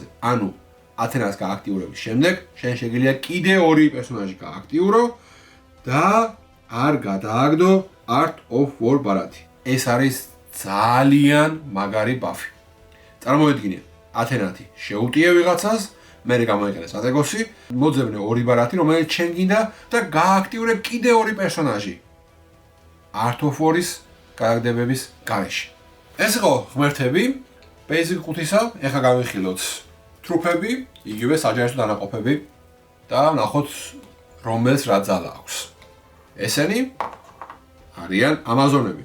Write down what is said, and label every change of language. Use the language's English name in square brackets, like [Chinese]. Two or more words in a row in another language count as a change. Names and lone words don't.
[Georgian] ანუ ათენას გააქტიურების შემდეგ შენ შეგიძლია კიდე 2 პერსონაჟი გააქტიურო და არ გადააგდო Art of War ბარათი. ეს არის ძალიან მაგარი ბაფი. წარმოვიდგინე, ათენათი შეუტიე ვიღაცას, მერე გამოიყენე სტრატეგოსი, მოძებნე 2 ბარათი, რომელიც შენ გინდა და გააქტიურე კიდე 2 პერსონაჟი. Art of War-ის კარგდებების გარეშე. ეს იყო ღმერთები, Basic 5-ისა, ეხლა გავიხილოთ ტრუფები, იგივე საჯარო დანაყოფები და ნახოთ რომელს რა ძალა აქვს. ესენი არიან ამაზონები.